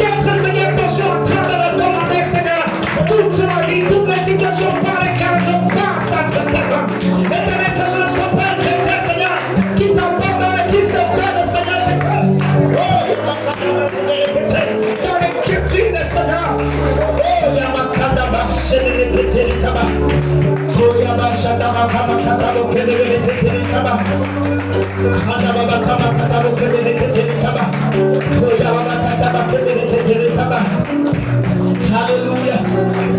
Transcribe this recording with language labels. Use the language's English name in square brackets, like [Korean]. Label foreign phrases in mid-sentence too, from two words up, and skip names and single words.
[French] D'être, Seigneur, toujours en train de me demander, Seigneur, toute ma vie, toutes les situations par lesquelles je passe entre tes mains. Éternel, que je ne sois pas un chrétien, Seigneur, qui s'abandonne et qui se donne, Seigneur Jésus. Dans l'inquiétude, Seigneur. Oh, Yamakadaba, Chélélélété, Kaba. Oh, Yabashadaba, Kamakatabo, Kélélélété, Kaba. Adababa, Kamakatabo, Kélélélété, Kaba. Oh, Yabakadaba, Kélélélété, Kaba. Alléluia.